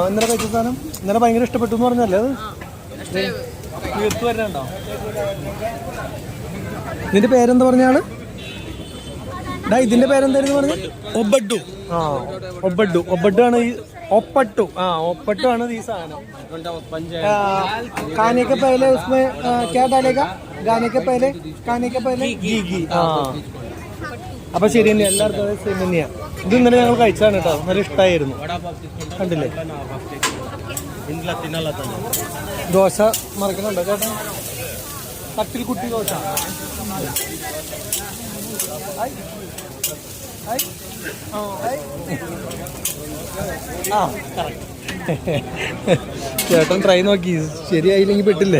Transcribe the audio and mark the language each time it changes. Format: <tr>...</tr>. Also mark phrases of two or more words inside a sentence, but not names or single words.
<ml>ഇന്നലെ കഴിച്ച സാധനം ഇന്നലെ ഭയങ്കര ഇഷ്ടപ്പെട്ടു എന്ന് പറഞ്ഞല്ലേ? അത് തീർത്തു വരണോ? ഇതിന്റെ പേരെന്താ പറഞ്ഞാണ്? ഇതിന്റെ പേരെന്തായിരുന്നു പറഞ്ഞത്? ഒബഡു. ആ ഒബഡു. ഒബഡു ആണ് ഈ ഒപ്പട്ടു. ഒപ്പട്ടു ആണ് ഈ സാധനം.</ml> <hi>खाने के पहले उसमें क्या डालेगा? गाने के पहले घी.</hi> <ml>അപ്പൊ ശരി തന്നെ, എല്ലാവർക്കും സെയിം തന്നെയാണ്. ഇത് ഇന്നലെ ഞങ്ങൾ കഴിച്ചതാണ് കേട്ടോ, നല്ല ഇഷ്ടമായിരുന്നു. കണ്ടില്ലേ ദോശ മറിക്കണുണ്ടോ ചേട്ടാ? തട്ടിൽ കുട്ടി ദോശ. ചേട്ടൻ ട്രൈ നോക്കി, ശരിയായില്ലെങ്കിൽ പെട്ടില്ലേ.</ml>